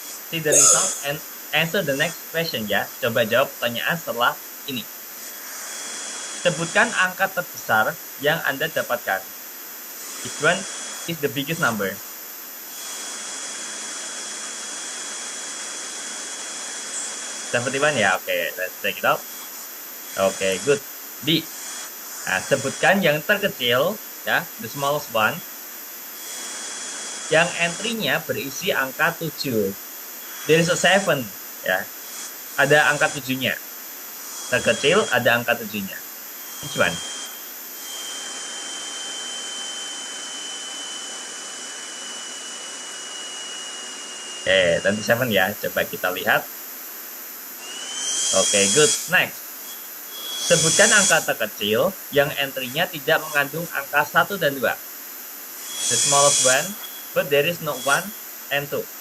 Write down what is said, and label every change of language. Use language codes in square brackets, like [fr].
[en] See the result and answer the next question ya. [id] Coba jawab pertanyaan setelah ini. Sebutkan angka terbesar yang Anda dapatkan. [en] Which one is the biggest number? Seventy-one ya. Oke, let's check it out. Oke, good. D. [id] Nah, sebutkan yang terkecil ya, [en] the smallest one. [id] Yang entry-nya berisi angka 7. [en] There is a 7 [id] ya. Ada angka 7-nya. Terkecil ada angka 7-nya. [en] Which one? [id] Oke, 27 ya. Coba kita lihat. Oke, [en] good. Next. [id] Sebutkan angka terkecil yang entry-nya tidak mengandung angka 1 dan 2. [en] The smallest one, but there is no 1 and 2.